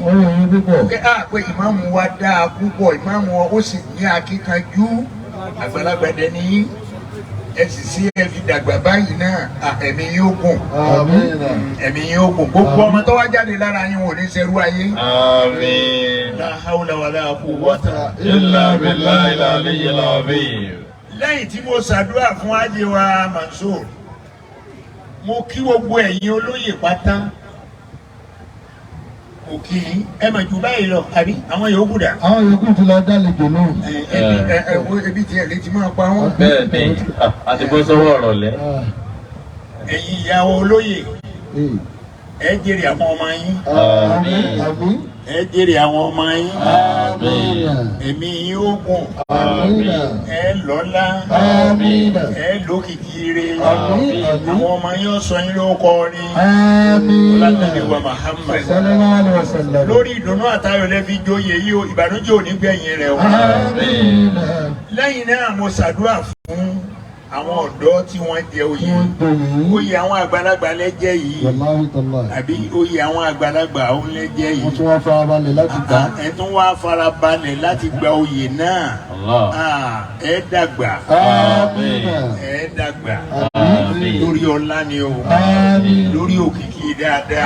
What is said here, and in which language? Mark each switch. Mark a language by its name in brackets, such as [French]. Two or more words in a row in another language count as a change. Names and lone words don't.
[Yoruba] Pé ìmáàmù wa dáa púpọ̀, ìmáàmù wa ó sì ní akíkanjú àgbàlagbà dẹni yín. Ẹ sì sí ẹ fi dàgbà báyìí náà ẹ̀mí yóò gùn. Ẹ̀mí yóò gùn. Gbogbo ọmọ tó wá jáde lára yín wò ní ṣerú ayé. [Arabic] لا حول ولا قوة إلا بالله العلي العظيم. [Yoruba] Lẹ́yìn tí mo ṣàdúrà fún Hájì wa Mansour, mo kí gbogbo ẹ̀yin olóyè pátá. Òkè ẹ mà jù báyìí lọ àbí àwọn yòókù dà. Àwọn yòókù ti lọ dálejò náà. Ebi tiẹ̀ lè ti máa pa wọ́n. Bẹ́ẹ̀ni, àti bọ́ sọ́wọ́ ọ̀rọ̀ lẹ́. Ẹ̀yin ìyàwó olóyè, ẹ jèrè àwọn ọmọ yín. Àmín. Ẹ jèrè àwọn ọmọ yín. Àmín. Ẹ̀mí yín ó gùn. Àmín. Ẹ lọ́lá. Àmín. Ẹ lókìkí ire. Àmín. Àwọn ọmọ yín ó sọ yín lórúkọ rí. Àmín. Ọlátẹ́lẹ̀ wa Muhammad. [Arabic] صلى الله عليه وسلم. [Yoruba] Lórí ìdùnnú àtayọ̀ lẹ́fi jóye yìí o, ìbànújẹ́ ò ní gbẹ̀yìn rẹ̀ o. Àmín. Lẹ́yìn náà mo ṣàdúrà fún àwọn ọ̀dọ́ tí wọ́n jẹ oyè. Oyè àwọn àgbàlagbà lẹ́jẹ̀ yìí. [Arabic] والله تالله. [Yoruba] Àbí oyè àwọn àgbàlagbà ó lẹ́jẹ̀ yìí. Wọ́n tún wá farabalẹ̀ láti gbà. Ẹ tún wá farabalẹ̀ láti gba oyè náà. Ẹ dàgbà. Àmín. Ẹ dàgbà. Àmín. Lórí ọlá ni o. Àmín. Lórí òkìkí dáadáa.